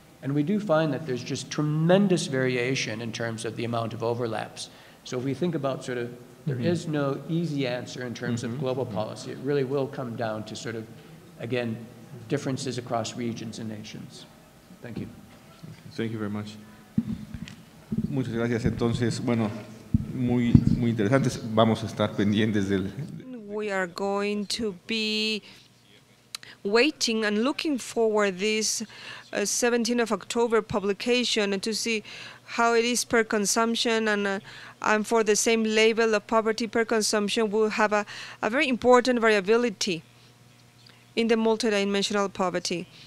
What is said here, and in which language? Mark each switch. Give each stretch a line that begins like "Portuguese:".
English: And we do find that there's just tremendous variation in terms of the amount of overlaps. So if we think about sort of, there is no easy answer in terms of global policy. It really will come down to sort of, again, differences across regions and nations. Thank you. Thank you very much.
Spanish: Muchas gracias. Entonces, bueno, muy interesantes. Vamos a estar pendientes del.
English: We are going to be waiting and looking forward this 17th of October publication and to see how it is per consumption, and for the same level of poverty per consumption will have a very important variability in the multidimensional poverty.